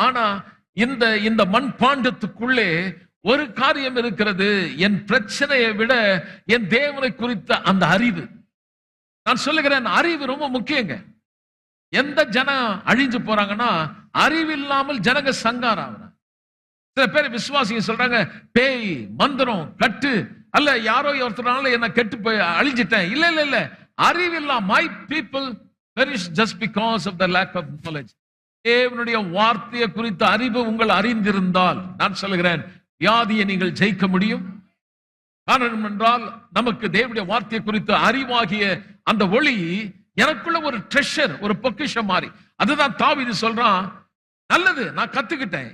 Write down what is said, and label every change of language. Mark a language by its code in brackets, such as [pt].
[ta] ஆனா இந்த மண் பாண்டத்துக்குள்ளே ஒரு காரியம் இருக்கிறது, என் பிரச்சனையை விட என் தேவனை குறித்த அந்த அறிவு. நான் சொல்லுகிறேன், அறிவு ரொம்ப முக்கியங்க. எந்த ஜனம் அழிஞ்சு போறாங்கன்னா, அறிவு இல்லாமல் ஜனங்க சங்காரம். சில பேர் விசுவாசிங்க சொல்றாங்க, பேய் மந்திரம் கட்டு அல்ல யாரோ ஒருத்தனால என்ன கெட்டு போய் அழிஞ்சிட்டேன். இல்ல இல்ல இல்ல, அறிவில்லா [en] My people perish just because of the lack of knowledge. [ta] தேவனுடைய வார்த்தையை குறித்த அறிவு உங்கள் அறிந்திருந்தால், நான் சொல்லுகிறேன், வியாதியை நீங்கள் ஜெயிக்க முடியும், காரணம் என்றால் நமக்கு தேவனுடைய வார்த்தை குறித்து அறிவாகிய அந்த ஒளி எனக்குள்ள ஒரு ட்ரெஷர், ஒரு பொக்கிஷம் மாறி. அதுதான் தாவீது சொல்றான், நல்லது நான் கத்துக்கிட்டேன்.